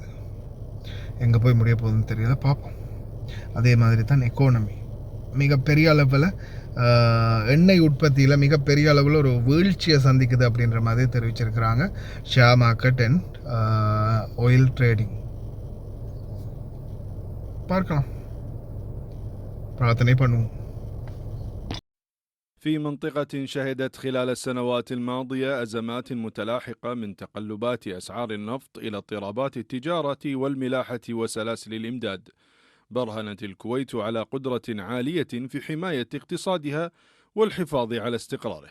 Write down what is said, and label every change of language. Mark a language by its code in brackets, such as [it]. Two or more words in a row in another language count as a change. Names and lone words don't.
[ta] எங்கே போய் முடிய போகுதுன்னு தெரியல, பார்ப்போம். அதே மாதிரி தான் எக்கானமி மிகப்பெரிய அளவில் எண்ணெய் உற்பத்தியில் மிகப்பெரிய அளவில் ஒரு வீழ்ச்சியை சந்திக்குது அப்படின்ற மாதிரி தெரிவிச்சிருக்கிறாங்க [en] share market and oil trading. [ta] பார்க்கலாம், பிரார்த்தனை பண்ணுவோம். [ar] في منطقة شهدت خلال السنوات الماضية أزمات متلاحقة من تقلبات أسعار النفط إلى اضطرابات التجارة والملاحة وسلاسل الإمداد، برهنت الكويت على قدرة عالية في حماية اقتصادها والحفاظ على استقراره.